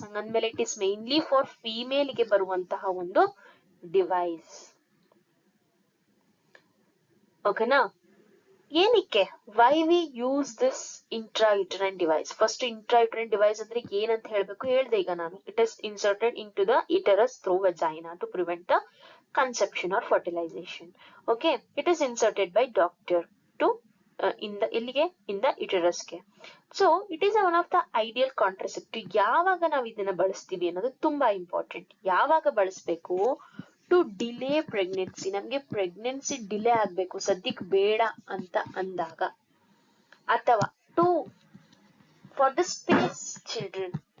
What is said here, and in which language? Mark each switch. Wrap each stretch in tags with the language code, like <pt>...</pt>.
<kn>ಹಂಗಂದ್ಮೇಲೆ</kn> <en>it is mainly for female</en> <kn>ಗೆ ಬರುವಂತಹ ಒಂದು ಡಿವೈಸ್, ಓಕೆನಾ. ಏನಕ್ಕೆ,</kn> <en>Why we use this intra uterine device? First intra uterine device</en> <kn>ಅಂದ್ರೆ ಏನಂತ ಹೇಳ್ಬೇಕು ಹೇಳ್ದೆ ಈಗ ನಾನು.</kn> <en>It is inserted into the uterus through vagina to prevent the conception or fertilization. Okay, it is inserted by doctor to in the uterus ಗೆ. So it is one of the ideal contraceptive.</en> <kn>ಯಾವಾಗ ನಾವು ಇದನ್ನ ಬಳಸ್ತೀವಿ ಅನ್ನೋದು ತುಂಬಾ important. ಯಾವಾಗ ಬಳಸಬೇಕು?</kn> <en>To delay pregnancy.</en> <kn>ನಮ್ಗೆ ಪ್ರೆಗ್ನೆನ್ಸಿ ಡಿಲೇ ಆಗ್ಬೇಕು, ಸದ್ಯಕ್ಕೆ ಬೇಡ ಅಂತ ಅಂದಾಗ, ಅಥವಾ</kn> <en>To for the space children.</en>